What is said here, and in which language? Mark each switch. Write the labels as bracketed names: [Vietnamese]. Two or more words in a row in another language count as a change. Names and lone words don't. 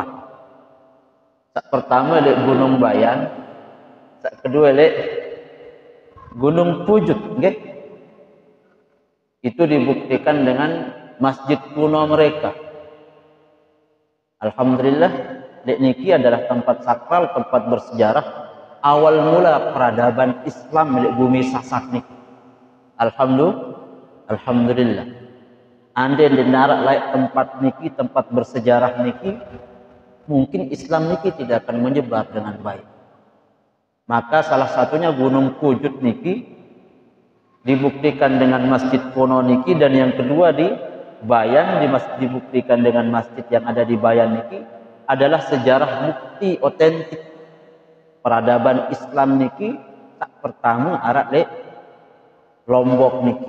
[Indonesian] Pertama adalah Gunung Bayan, kedua adalah Gunung Pujut, okay? Itu dibuktikan dengan masjid kuno mereka. Alhamdulillah, dek niki adalah tempat sakral, tempat bersejarah awal mula peradaban Islam milik bumi Sasak niki. Alhamdulillah. Andai dinarak layak tempat niki, tempat bersejarah niki, mungkin Islam niki tidak akan menyebar dengan baik. Maka salah satunya Gunung Pujut niki dibuktikan dengan masjid kuno niki, dan yang kedua di Bayan dibuktikan dengan masjid yang ada di Bayan niki adalah sejarah bukti otentik peradaban Islam niki tak pertama arak le Lombok niki.